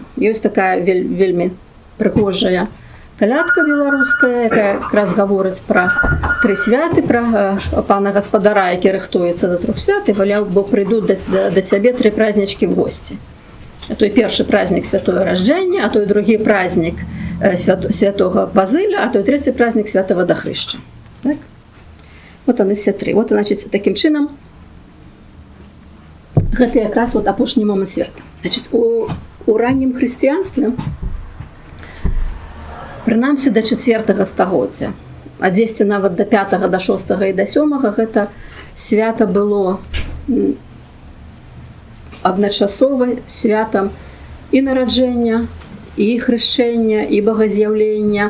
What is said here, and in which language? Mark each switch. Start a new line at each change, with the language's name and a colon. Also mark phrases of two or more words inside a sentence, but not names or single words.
Belarusian: Ёсць такая вельмі прыгожая калядка беларуская, якая якраз гаворыць пра 3 святы, пра пана гаспадара, які рыхтуецца да 3 свят, і валяў, бо прыйдуць да цябе 3 празднічкі в госці. А той першы празднік святое ражджэнне, а той другі празднік святого Базыля, а той трэці празднік святого Дахрышча. Так? Вот яны все 3. Вот, значит, таким чынам гэта якраз вот апошні момант свята. Значит, у раннім хрысціянстве, прынамсі да 4 стагоддзя, а дзесьці нават да 5, да 6 і да 7 гэта свята было адначасова святам і нараджэння, і хрышчэння, і багаз'яўлення.